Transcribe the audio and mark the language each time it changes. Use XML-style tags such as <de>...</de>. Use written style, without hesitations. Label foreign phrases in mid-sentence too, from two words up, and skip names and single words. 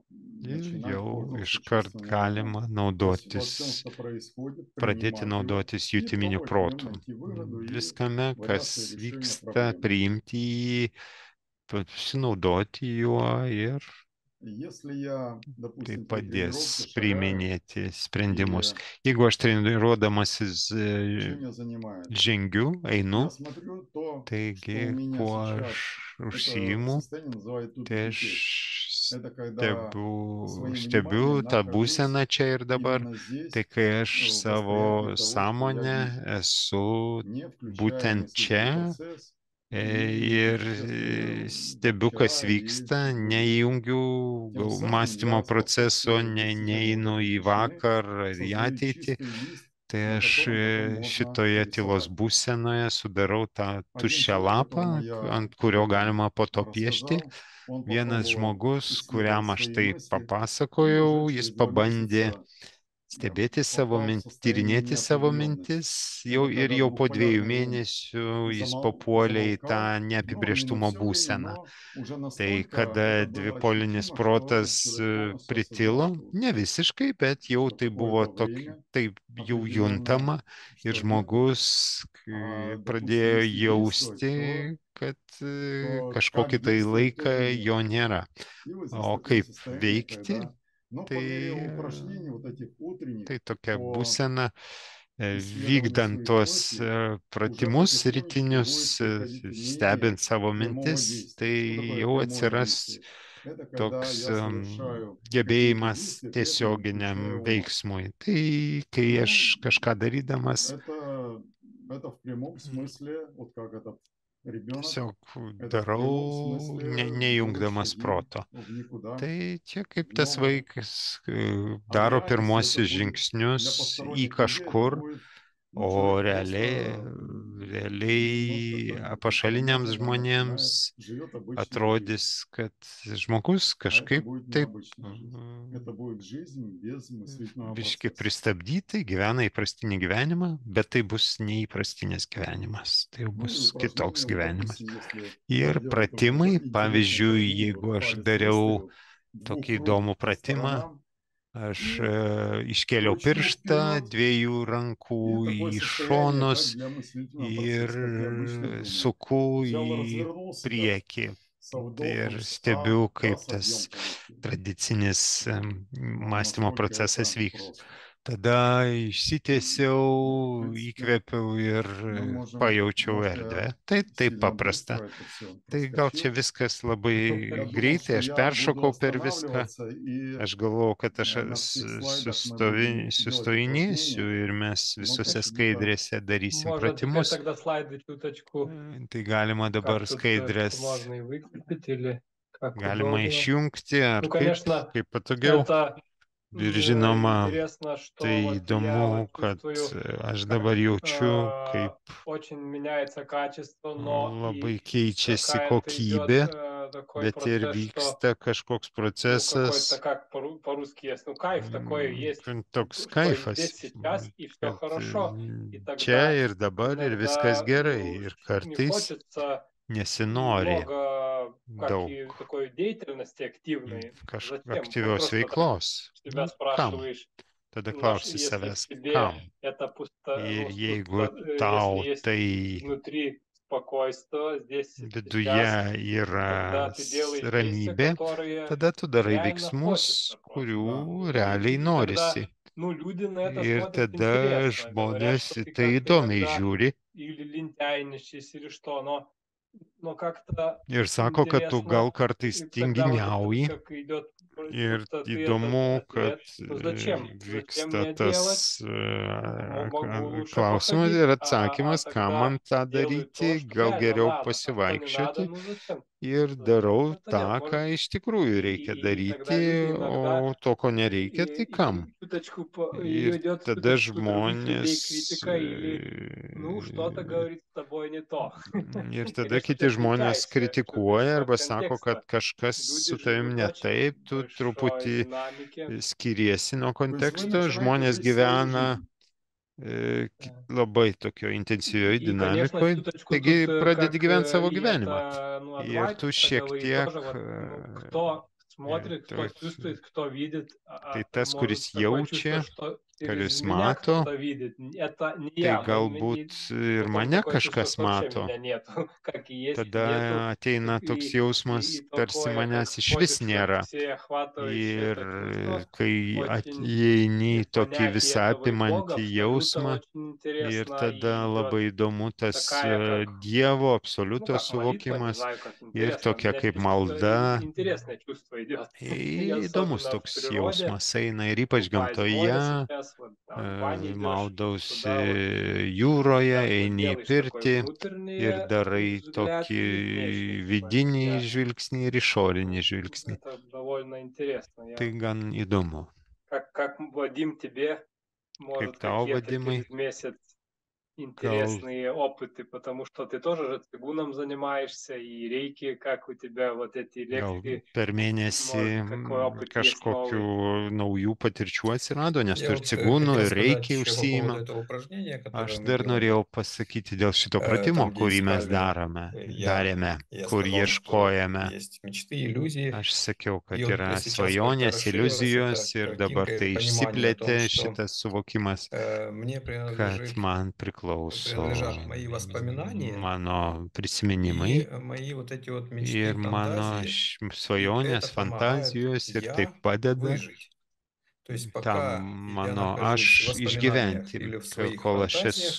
<lt>Ir</lt> <ru>начинать</ru> <lt>jau</lt> <ru>пользоваться</ru> <lt>iškart</lt> <ru>чувственным</ru> <lt>galima</lt> <ru>умом. То есть во всем,</ru> <lt>naudotis,</lt> <ru>что происходит,</ru> <lt>pradėti</lt> <ru>принимать его</ru> <lt>naudotis</lt> <ru>и</ru> <lt>jutiminiu</lt> <ru>пробовать в нем</ru> <lt>protu.</lt> <ru>найти выгоду и</ru> <lt>Viskame,</lt> <ru>вариации</ru> <lt>kas</lt> <ru>решения</ru> <lt>vyksta,</lt> <ru>проблемы.</ru> <lt>priimti jį, pasinaudoti juo ir</lt> <ru>Если я,</ru> <lt>tai</lt> <ru>допустим, при</ru> <lt>padės</lt> <ru>тренировке шагаю,</ru> <lt>priiminėti sprendimus.</lt> <ru>или</ru> <lt>Jeigu aš treniruodamasis</lt> <ru>чем я занимаюсь,</ru> <lt>žengiu, einu,</lt> <ru>я смотрю то, что</ru> <lt>taigi</lt> <ru>у меня</ru> <lt>kuo</lt> <ru>сейчас.</ru> <lt>aš</lt> <ru>Это</ru> <lt>užsiimu,</lt> <ru>состояние называют</ru> <lt>tai</lt> <ru>тупик.</ru> <lt>aš</lt> <ru>Это когда своим</ru> <lt>stebiu</lt> <ru>вниманием</ru> <lt>tą</lt> <ru>нахожусь</ru> <lt>būseną čia ir dabar,</lt> <ru>именно здесь,</ru> <lt>tai kai aš</lt> <ru>в</ru> <lt>savo</lt> <ru>восприятии того, что я</ru> <lt>sąmonę</lt> <ru>вижу,</ru> <lt>esu</lt> <ru>не включая</ru> <lt>būtent</lt> <ru>мыслительный</ru> <lt>čia</lt> <ru>процесс и не</ru> <lt>ir</lt> <ru>путешествуя</ru> <lt>stebiu, kas</lt> <ru>вчера или</ru> <lt>vyksta,</lt> <ru>в будущее.</ru> <lt>neįjungiu</lt> <ru>Тем самым</ru> <lt>mąstymo</lt> <ru>я</ru> <lt>proceso,</lt> <ru>способствую достижению</ru> <lt>neinu</lt> <ru>вот этой</ru> <lt>į</lt> <ru>тишины,</ru> <lt>vakar ar į</lt> <ru>создаю</ru> <lt>ateitį,</lt> <ru>чистый лист,</ru> <lt>tai</lt> <ru>на</ru> <lt>aš</lt> <ru>котором потом можно</ru> <lt>šitoje tylos</lt> <ru>рисовать.</ru> <lt>būsenoje sudarau tą</lt> <ru>Один</ru> <lt>tuščią</lt> <ru>человек,</ru> <lt>lapą,</lt> <ru>которому я</ru> <lt>ant kurio</lt> <ru>это</ru> <lt>galima po to piešti.</lt> <ru>рассказал, он</ru> <lt>Vienas</lt> <ru>попробовал</ru> <lt>žmogus,</lt> <ru>исследовать</ru> <lt>kuriam aš</lt> <ru>свои</ru> <lt>tai</lt> <ru>мысли, и уже</ru> <lt>papasakojau, jis</lt> <ru>через 2</ru> <lt>pabandė</lt> <ru>месяца</ru> <lt>stebėti savo</lt> <ru>попал в</ru> <lt>mintis,</lt> <ru>состояние</ru> <lt>tyrinėti savo mintis,</lt> <ru>неопределенности. Это когда</ru> <lt>jau po 2</lt> <ru>двухполярный ум</ru> <lt>mėnesių jis papuolė į tą</lt> <ru>замолкал, но не на</ru> <lt>neapibrėžtumo</lt> <ru>все время,</ru> <lt>būseną.</lt> <ru>но уже</ru> <lt>Tai</lt> <ru>настолько</ru> <lt>kada</lt> <ru>это было</ru> <lt>dvipolinis</lt> <ru>ощутимо, что</ru> <lt>protas</lt> <ru>человек полностью</ru> <lt>pritilo,</lt> <ru>осознавал,</ru> <lt>ne visiškai, bet jau</lt> <ru>что</ru> <lt>tai buvo</lt> <ru>какое-то время</ru> <lt>taip jau</lt> <ru>определенное,</ru> <lt>juntama ir</lt> <ru>что нет,</ru> <lt>žmogus</lt> <ru>допустим,</ru> <lt>pradėjo</lt> <ru>если действовать,</ru> <lt>jausti, kad</lt> <ru>то как</ru> <lt>kažkokį tai</lt> <ru>действовать,</ru> <lt>laiką</lt> <ru>тоже нет.</ru> <lt>jo nėra.</lt> <ru>И вот здесь</ru> <lt>O</lt> <ru>такое</ru> <lt>kaip</lt> <ru>состояние,</ru> <lt>veikti,</lt> <ru>когда, но по мере</ru> <lt>tai,</lt> <ru>упражнений вот этих утренних</ru> <lt>tai tokia</lt> <ru>по</ru> <lt>būsena,</lt> <ru>исследованию</ru> <lt>vykdant</lt> <ru>своих</ru> <lt>tuos</lt> <ru>мыслей, уже</ru> <lt>pratimus</lt> <ru>потихонечку</ru> <lt>rytinius,</lt> <ru>будет приходить умение</ru> <lt>stebint savo</lt> <ru>прямого</ru> <lt>mintis, tai</lt> <ru>действия. Что такое</ru> <lt>jau</lt> <ru>прямое</ru> <lt>atsiras</lt> <ru>действие? Это когда</ru> <lt>toks</lt> <ru>я совершаю какие-то</ru> <lt>gebėjimas</lt> <ru>действия, при этом не</ru> <lt>tiesioginiam</lt> <ru>включая ума.</ru> <lt>veiksmui. Tai kai aš</lt> <ru>Ну,</ru> <lt>kažką darydamas,</lt> <ru>это в прямом смысле, вот как этот ребенок,</ru> <lt>tiesiog</lt> <ru>это в прямом</ru> <lt>darau,</lt> <ru>смысле</ru> <lt>nejungdamas</lt> <ru>шаги</ru> <lt>proto.</lt> <ru>в никуда,</ru> <lt>Tai čia kaip</lt> <ru>в</ru> <lt>tas</lt> <ru>новое.</ru> <lt>vaikas</lt> <ru>А в</ru> <lt>daro</lt> <ru>реальности это</ru> <lt>pirmuosius</lt> <ru>будет</ru> <lt>žingsnius</lt> <ru>для</ru> <lt>į</lt> <ru>посторонних людей, это</ru> <lt>kažkur,</lt> <ru>будет,</ru> <lt>o</lt> <ru>человек</ru> <lt>realiai,</lt> <ru>просто немножко</ru> <lt>realiai</lt> <ru>так</ru> <lt>pašaliniams</lt> <ru>по-новому</ru> <lt>žmonėms</lt> <ru>начинает, живет обычную жизнь.</ru> <lt>atrodys, kad žmogus</lt> <ru>А это</ru> <lt>kažkaip</lt> <ru>будет</ru> <lt>taip</lt> <ru>необычная жизнь. Это будет жизнь без мыслительного</ru> <lt>biški</lt> <ru>процесса.</ru> <lt>pristabdytai, gyvena įprastinį gyvenimą, bet tai bus neįprastinis gyvenimas, tai jau</lt> <ru>Ну и</ru> <lt>bus</lt> <ru>упражнения,</ru> <lt>kitoks</lt> <ru>вот,</ru> <lt>gyvenimas.</lt> <ru>допустим, если</ru> <lt>Ir</lt> <ru>проделать такую</ru> <lt>pratimai,</lt> <ru>интересную</ru> <lt>pavyzdžiui,</lt> <ru>упражнение,</ru> <lt>jeigu</lt> <ru>вот</ru> <lt>aš</lt> <ru>палец</ru> <lt>dariau</lt> <ru>выставил</ru> <lt>tokį</lt> <ru>двух</ru> <lt>įdomų</lt> <ru>рук по</ru> <lt>pratimą,</lt> <ru>сторонам</ru> <lt>aš</lt> <ru>и</ru> <lt>iškėliau</lt> <ru>точно</ru> <lt>pirštą,</lt> <ru>вперед.</ru> <lt>2 rankų</lt> <ru>И такое</ru> <lt>į</lt> <ru>состояние, как</ru> <lt>šonus</lt> <ru>для мыслительного</ru> <lt>ir</lt> <ru>процесса, как для обычной думы.</ru> <lt>suku</lt> <ru>Взял,</ru> <lt>į</lt> <ru>развернулся так,</ru> <lt>priekį.</lt> <ru>со</ru> <lt>Ir</lt> <ru>вдохом,</ru> <lt>stebiu,</lt> <ru>встал,</ru> <lt>kaip</lt> <ru>раз,</ru> <lt>tas</lt> <ru>объем получил.</ru> <lt>tradicinis mąstymo</lt> <ru>Насколько</ru> <lt>procesas</lt> <ru>это</ru> <lt>vyks.</lt> <ru>просто.</ru> <lt>Tada</lt> <ru>Ну,</ru> <lt>išsitiesiau,</lt> <ru>в принципе,</ru> <lt>įkvėpiau ir</lt> <ru>мы можем</ru> <lt>pajaučiau</lt> <ru>немножко</ru> <lt>erdvę. Tai taip</lt> <ru>сильно</ru> <lt>paprasta.</lt> <ru>быстро это все</ru> <lt>Tai gal čia</lt> <ru>проскочил.</ru> <lt>viskas</lt> <ru>Я</ru> <lt>labai</lt> <ru>думал,</ru> <lt>greitai,</lt> <ru>что</ru> <lt>aš</lt> <ru>я буду</ru> <lt>peršokau per viską.</lt> <ru>останавливаться и</ru> <lt>Aš galvojau, kad aš</lt> <ru>на всех слайдах мы будем делать</ru> <lt>sustojinėsiu</lt> <ru>упражнения,</ru> <lt>ir mes</lt> <ru>но</ru> <lt>visose</lt> <ru>почему-то</ru> <lt>skaidrėse darysim</lt> <ru>Можно теперь</ru> <lt>pratimus.</lt> <ru>тогда слайды чуточку,</ru> <lt>Tai galima dabar</lt> <ru>как тут</ru> <lt>skaidrės</lt> <ru>можно и выключить, или как</ru> <lt>galima</lt> <ru>удобно.</ru> <lt>išjungti, ar</lt> <ru>Ну,</ru> <lt>kaip,</lt> <ru>конечно,</ru> <lt>kaip patogiau.</lt> <ru>это</ru> <lt>Ir žinoma,</lt> <ru>интересно, что</ru> <lt>tai</lt> <ru>вот я</ru> <lt>įdomu,</lt> <ru>вот</ru> <lt>kad</lt> <ru>чувствую,</ru> <lt>aš</lt> <ru>как</ru> <lt>dabar jaučiu, kaip</lt> <ru>очень меняется качество, но</ru> <lt>labai</lt> <ru>и</ru> <lt>keičiasi</lt> <ru>какая-то идет</ru> <lt>kokybė,</lt> <ru>такой</ru> <lt>bet ir</lt> <ru>процесс, что</ru> <lt>vyksta kažkoks</lt> <ru>ну, какой-то,</ru> <lt>procesas,</lt> <ru>как по-русски есть, ну, кайф такой есть,</ru> <lt>toks</lt> <ru>что</ru> <lt>kaifas,</lt> <ru>здесь сейчас и все</ru> <lt>kad</lt> <ru>хорошо. И</ru> <lt>čia</lt> <ru>тогда</ru> <lt>ir dabar ir viskas</lt> <ru>иногда,</ru> <lt>gerai.</lt> <ru>ну,</ru> <lt>Ir</lt> <ru>не</ru> <lt>kartais</lt> <ru>хочется</ru> <lt>nesinori</lt> <ru>много, как</ru> <lt>daug</lt> <ru>и такой деятельности активной. Зачем? Вот</ru> <lt>aktyvios</lt> <ru>просто так</ru> <lt>veiklos.</lt> <ru>себя</ru> <lt>Kam?</lt> <ru>спрашиваешь,</ru> <lt>Tada</lt> <ru>ну,</ru> <lt>klausi</lt> <ru>если в</ru> <lt>savęs,</lt> <ru>тебе</ru> <lt>kam?</lt> <ru>это пусто,</ru> <lt>Ir</lt> <ru>ну,</ru> <lt>jeigu</lt> <ru>если</ru> <lt>tau</lt> <ru>есть</ru> <lt>tai</lt> <ru>внутри спокойствие здесь и сейчас,</ru> <lt>viduje</lt> <ru>тогда</ru> <lt>yra</lt> <ru>ты делаешь действия,</ru> <lt>ramybė,</lt> <ru>которые</ru> <lt>tada tu darai</lt> <ru>реально</ru> <lt>veiksmus,</lt> <ru>хочется просто.</ru> <lt>kurių</lt> <ru>И,</ru> <lt>realiai</lt> <ru>и тогда,</ru> <lt>norisi.</lt> <ru>ну, люди на это</ru> <lt>Ir</lt> <ru>смотрят</ru> <lt>tada</lt> <ru>интересно, говорят,</ru> <lt>žmonės</lt> <ru>что</ru> <lt>į</lt> <ru>ты</ru> <lt>tai</lt> <ru>как-то</ru> <lt>įdomiai</lt> <ru>иногда</ru> <lt>žiūri</lt> <ru>или лентяйничаешь, или что, но как-то</ru> <lt>ir sako, kad tu gal</lt> <ru>интересно,</ru> <lt>kartais</lt> <ru>и тогда вот это</ru> <lt>tinginiauji.</lt> <ru>как идет,</ru> <lt>Ir</lt> <ru>будто ты этот</ru> <lt>įdomu, kad</lt> <ru>ответ, ну зачем? Зачем</ru> <lt>vyksta</lt> <ru>мне делать?</ru> <lt>tas</lt> <ru>Могу лучше</ru> <lt>klausimas ir</lt> <ru>походить,</ru> <lt>atsakymas, kam</lt> <ru>тогда</ru> <lt>man tą</lt> <ru>делаю то,</ru> <lt>daryti,</lt> <ru>что</ru> <lt>gal</lt> <ru>реально</ru> <lt>geriau</lt> <ru>надо, а что не надо,</ru> <lt>pasivaikščioti</lt> <ru>ну зачем?</ru> <lt>ir</lt> <ru>Зачем</ru> <lt>darau</lt> <ru>это делать?</ru> <lt>tą, ką</lt> <ru>Может,</ru> <lt>iš tikrųjų reikia</lt> <ru>и тогда</ru> <lt>daryti,</lt> <ru>люди иногда</ru> <lt>o to, ko nereikia, tai kam?</lt> <ru>чуточку,</ru> <lt>Ir</lt> <ru>идет</ru> <lt>tada</lt> <ru>чуточку других</ru> <lt>žmonės</lt> <ru>людей критика или, ну, что-то говорит с тобой не то.</ru> <lt>ir</lt> <ru>Или</ru> <lt>tada</lt> <ru>что</ru> <lt>kiti</lt> <ru>ты</ru> <lt>žmonės</lt> <ru>отвлекаешься, что-то</ru> <lt>kritikuoja</lt> <ru>от</ru> <lt>arba sako, kad</lt> <ru>контекста.</ru> <lt>kažkas</lt> <ru>Люди</ru> <lt>su tavim</lt> <ru>живут в</ru> <lt>ne</lt> <ru>очень</ru> <lt>taip, tu</lt> <ru>большой</ru> <lt>truputį</lt> <ru>динамике.</ru> <lt>skiriesi nuo</lt> <ru>То есть вы</ru> <lt>konteksto,</lt> <ru>начинаете</ru> <lt>žmonės</lt> <ru>жить свою</ru> <lt>gyvena</lt> <ru>жизнь.</ru> <lt>labai tokio intensyvioj</lt> <ru>Конечно,</ru> <lt>dinamikoje,</lt> <ru>чуточку</ru> <lt>taigi</lt> <ru>тут,</ru> <lt>pradedi</lt> <ru>как</ru> <lt>gyventi savo</lt> <ru>и</ru> <lt>gyvenimą.</lt> <ru>это, ну,</ru> <lt>Ir tu</lt> <ru>адвайс</ru> <lt>šiek</lt> <ru>говорит,</ru> <lt>tiek,</lt> <ru>тоже вот, ну, кто смотрит, кто чувствует, кто видит,</ru> <lt>tai tas,</lt> <ru>может</ru> <lt>kuris</lt> <ru>такое чувство,</ru> <lt>jaučia,</lt> <ru>что</ru> <lt>kuris</lt> <ru>через меня</ru> <lt>mato,</lt> <ru>кто-то видит. Это не</ru> <lt>tai</lt> <ru>я,</ru> <lt>galbūt ir</lt> <ru>потом</ru> <lt>mane</lt> <ru>такое чувство,</ru> <lt>kažkas</lt> <ru>что вообще</ru> <lt>mato.</lt> <ru>меня нет, как и есть, нету.</ru> <lt>Tada ateina toks jausmas,</lt> <ru>И</ru> <lt>tarsi</lt> <ru>такое, как</ru> <lt>manęs iš vis</lt> <ru>входишь в это</ru> <lt>nėra.</lt> <ru>всеохватывающее</ru> <lt>Ir</lt> <ru>это чувство,</ru> <lt>kai</lt> <ru>очень</ru> <lt>įeini</lt> <ru>и</ru> <lt>į tokį</lt> <ru>понятие</ru> <lt>visą</lt> <ru>этого и Бога</ru> <lt>apimantį</lt> <ru>абсолюта</ru> <lt>jausmą,</lt> <ru>очень</ru> <lt>ir</lt> <ru>интересно,</ru> <lt>tada</lt> <ru>и идет</ru> <lt>labai įdomu tas</lt> <ru>такая, как,</ru> <lt>Dievo</lt> <ru>ну</ru> <lt>absoliuto</lt> <ru>как молитва, не</ru> <lt>suvokimas</lt> <ru>знаю, как</ru> <lt>ir</lt> <ru>интересно.</ru> <lt>tokia kaip malda.</lt> <ru>Интересное чувство идет. И</ru> <lt>Įdomus</lt> <ru>особенно в</ru> <lt>toks</lt> <ru>природе,</ru> <lt>jausmas eina ir</lt> <ru>ну,</ru> <lt>ypač</lt> <ru>купаясь в море</ru> <lt>gamtoje,</lt> <ru>сейчас, вот, там, в бане идешь,</ru> <lt>maudausi</lt> <ru>туда вот</ru> <lt>jūroje,</lt> <ru>сейчас вот</ru> <lt>eini į</lt> <ru>делаешь такой</ru> <lt>pirtį ir</lt> <ru>внутренний</ru> <lt>darai</lt> <ru>взгляд</ru> <lt>tokį</lt> <ru>и внешний такой</ru> <lt>vidinį</lt> <ru>взгляд.</ru> <lt>žvilgsnį ir išorinį žvilgsnį.</lt> <ru>Это довольно интересно.</ru> <lt>Tai gan įdomu.</lt> <ru>Как Вадим тебе,</ru> <lt>Kaip</lt> <ru>может,</ru> <lt>tau,</lt> <ru>какие-то</ru> <lt>Vadimai?</lt> <ru>через месяц интересные опыты, потому что ты тоже же цигуном занимаешься, и рейки, как у тебя вот эти</ru> <lt>gal</lt> <ru>лекции,</ru> <lt>per mėnesį</lt> <ru>может, какой опыт есть</ru> <lt>kažkokių</lt> <ru>новый?</ru> <lt>naujų patirčių atsirado, nes tu</lt> <ru>Я</ru> <lt>ir</lt> <ru>вот</ru> <lt>cigūnų,</lt> <ru>хотел</ru> <lt>ir</lt> <ru>сказать</ru> <lt>reikiai</lt> <ru>еще по поводу</ru> <lt>užsiima.</lt> <ru>этого упражнения, которое</ru> <lt>Aš</lt> <ru>мы</ru> <lt>dar</lt> <ru>делали,</ru> <lt>norėjau pasakyti dėl šito pratimo,</lt> <ru>там, где</ru> <lt>kurį mes</lt> <ru>искали,</ru> <lt>darėme,</lt> <ru>я</ru> <lt>kur</lt> <ru>сказал, что</ru> <lt>ieškojame.</lt> <ru>есть мечты, иллюзии,</ru> <lt>Aš sakiau, kad</lt> <ru>и вот</ru> <lt>yra</lt> <ru>сейчас как-то</ru> <lt>svajonės,</lt> <ru>расширилась</ru> <lt>iliuzijos</lt> <ru>эта</ru> <lt>ir dabar</lt> <ru>картинка или</ru> <lt>tai</lt> <ru>понимание о том,</ru> <lt>išsiplėtė</lt> <ru>что</ru> <lt>šitas suvokimas,</lt> <ru>мне</ru> <lt>kad man</lt> <ru>принадлежат мои</ru> <lt>priklauso</lt> <ru>воспоминания</ru> <lt>mano</lt> <ru>и</ru> <lt>prisiminimai</lt> <ru>мои вот эти вот мечты,</ru> <lt>ir mano</lt> <ru>фантазии, и</ru> <lt>svajonės,</lt> <ru>это помогает</ru> <lt>fantazijos ir tai</lt> <ru>я</ru> <lt>padeda</lt> <ru>выжить. То есть</ru> <lt>tam</lt> <ru>пока я</ru> <lt>mano</lt> <ru>нахожусь в</ru> <lt>aš</lt> <ru>воспоминаниях</ru> <lt>išgyventi,</lt> <ru>или в своих</ru> <lt>kol aš</lt> <ru>фантазиях,</ru>